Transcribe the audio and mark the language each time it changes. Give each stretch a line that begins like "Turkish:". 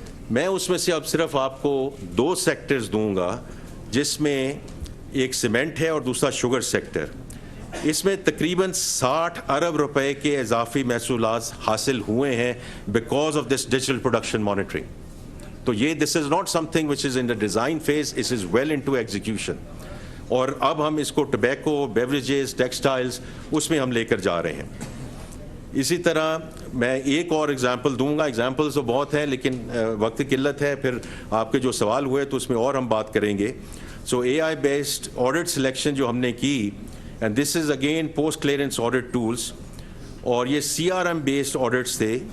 Urdu: میں اس میں سے اب صرف آپ کو 2 سیکٹرز دوں گا, جس میں ایک سیمنٹ ہے اور دوسرا شوگر سیکٹر. اس میں تقریباً 60 ارب روپے کے اضافی محصولات حاصل ہوئے ہیں
English: Because of this digital production monitoring.
Urdu: تو یہ
English: This is not something which is in the design phase, it is well into execution.
Urdu: اور اب ہم اس کو ٹبیکو, بیوریجز, ٹیکسٹائلز اس میں ہم لے کر جا رہے ہیں. اسی طرح میں ایک اور ایگزامپل دوں گا, ایگزامپلز تو بہت ہیں لیکن وقت کی قلت ہے, پھر آپ کے جو سوال ہوئے تو اس میں اور ہم بات کریں گے.
English: so A I based audit selection
Urdu: جو ہم نے کی,
English: And this is again post clearance audit tools, اور یہ C R M based audits تھے.